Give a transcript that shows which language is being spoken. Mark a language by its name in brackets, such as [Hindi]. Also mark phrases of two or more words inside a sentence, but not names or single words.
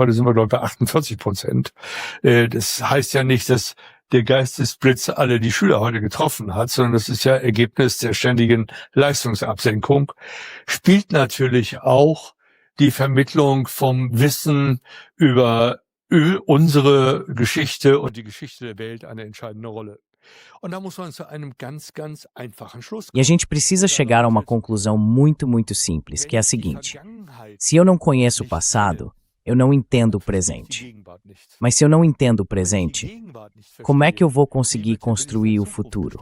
[German] Heute sind wir, glaube ich, bei 48%. Das heißt ja nicht, dass der Geistesblitz alle die Schüler heute getroffen hat, sondern das ist ja Ergebnis der ständigen Leistungsabsenkung. Spielt natürlich auch die Vermittlung vom Wissen über unsere Geschichte und die Geschichte der Welt eine entscheidende Rolle. [Portuguese] E a gente precisa chegar a uma conclusão muito simples, que é a seguinte: se eu não conheço o passado, eu não entendo o presente. Mas se eu não entendo o presente, como é que eu vou conseguir construir o futuro?